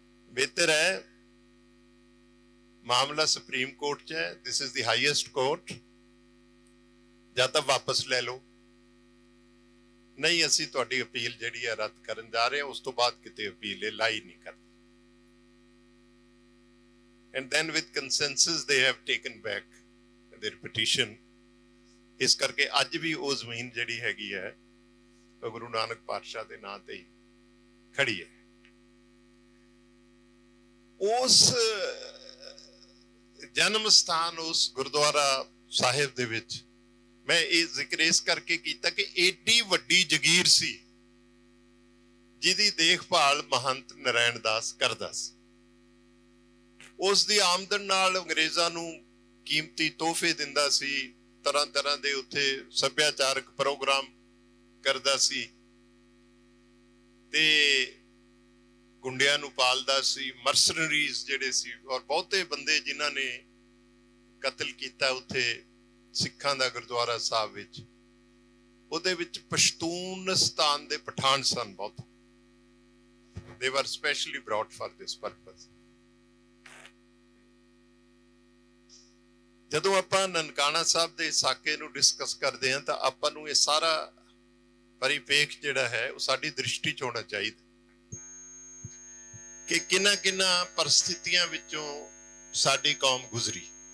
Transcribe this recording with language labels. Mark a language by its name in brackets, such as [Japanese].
[Punjabi] ਬਿਹਤਰ ਹੈ ਮਾਮਲਾ ਸੁਪਰੀਮ ਕੋਰਟ 'ਚ ਹੈ, [English] this is the highest court, [Punjabi] ਜਾਂ ਤਾਂ ਵਾਪਸ ਲੈ ਲਓ, ਨਹੀਂ ਅਸੀਂ ਤੁਹਾਡੀ ਅਪੀਲ ਜਿਹੜੀ ਹੈ ਰੱਦ ਕਰਨ ਜਾ ਰਹੇ ਹਾਂ, ਉਸ ਤੋਂ ਬਾਅਦ ਕਿਤੇ ਅਪੀਲ ਇਹ ਲਾਈ ਨਹੀਂ ਕਰਦੀ। [English] And then with consensus they have taken back their petition. [Punjabi] ਇਸ ਕਰਕੇ ਅੱਜ ਵੀ ਉਹ ਜ਼ਮੀਨ ਜਿਹੜੀ ਹੈਗੀ ਹੈ ਉਹ ਗੁਰੂ ਨਾਨਕ ਪਾਤਸ਼ਾਹ ਦੇ ਨਾਂ ਤੇ ਹੀ ਖੜੀ ਹੈ। ਉਸ ਜਨਮ ਸਥਾਨ, ਉਸ ਗੁਰਦੁਆਰਾ ਸਾਹਿਬ ਦੇ ਵਿੱਚ ਮੈਂ ਇਹ ਜ਼ਿਕਰ ਇਸ ਕਰਕੇ ਕੀਤਾ ਕਿ ਏਡੀ ਵੱਡੀ ਜਗੀਰ ਸੀ ਜਿਹਦੀ ਦੇਖਭਾਲ ਮਹੰਤ ਨਰਾਇਣ ਦਾਸ ਕਰਦਾ ਸੀ। ਉਸ ਦੀ ਆਮਦਨ ਨਾਲ ਅੰਗਰੇਜ਼ਾਂ ਨੂੰ ਕੀਮਤੀ ਤੋਹਫੇ ਦਿੰਦਾ ਸੀ, ਤਰ੍ਹਾਂ ਤਰ੍ਹਾਂ ਦੇ ਉੱਥੇ ਸੱਭਿਆਚਾਰਕ ਪ੍ਰੋਗਰਾਮ ਕਰਦਾ ਸੀ, ਤੇ ਗੁੰਡਿਆਂ ਨੂੰ ਪਾਲਦਾ ਸੀ, ਮਰਸਨਰੀਜ਼ ਜਿਹੜੇ ਸੀ, ਔਰ ਬਹੁਤੇ ਬੰਦੇ ਜਿਨ੍ਹਾਂ ਨੇ ਕਤਲ ਕੀਤਾ ਉੱਥੇ ਸਿੱਖਾਂ ਦਾ ਗੁਰਦੁਆਰਾ ਸਾਹਿਬ ਵਿੱਚ, ਉਹਦੇ ਵਿੱਚ ਪਸ਼ਤੂਨਿਸਤਾਨ ਦੇ ਪਠਾਨ ਸਨ ਬਹੁਤ। [English] They were specially brought for this purpose. [Punjabi] ਜਦੋਂ ਆਪਾਂ ਨਨਕਾਣਾ ਸਾਹਿਬ ਦੇ ਸਾਕੇ ਨੂੰ ਡਿਸਕਸ ਕਰਦੇ ਹਾਂ ਤਾਂ ਆਪਾਂ ਨੂੰ ਇਹ ਸਾਰਾ ਪਰਿਪੇਖ ਜਿਹੜਾ ਹੈ ਉਹ ਸਾਡੀ ਦ੍ਰਿਸ਼ਟੀ 'ਚ ਹੋਣਾ ਚਾਹੀਦਾ ਕਿ ਕਿੰਨਾ ਪਰਿਸਥਿਤੀਆਂ ਵਿੱਚੋਂ ਸਾਡੀ ਕੌਮ ਗੁਜ਼ਰੀ।